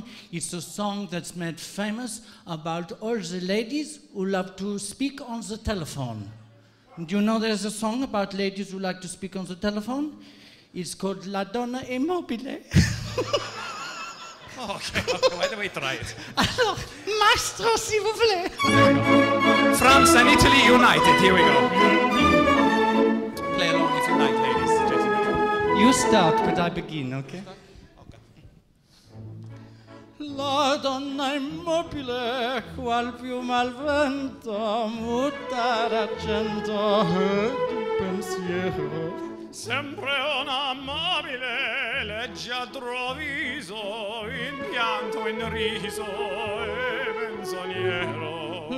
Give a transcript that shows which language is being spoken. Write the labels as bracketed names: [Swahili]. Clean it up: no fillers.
[English] It's a song that's made famous about all the ladies who love to speak on the telephone. Do you know there's a song about ladies who like to speak on the telephone? It's called La Donna è mobile. Okay, why don't we try it? [French] Alors, maestro, s'il vous plaît. [English] France and Italy united. Here we go. Play along if you like, ladies and gentlemen. You start, but I begin, okay? [Italian] La donna immobile, qual piuma al vento, muta d'argento di pensiero. Sempre un amabile, leggiadro viso, in pianto, in riso e menzognero.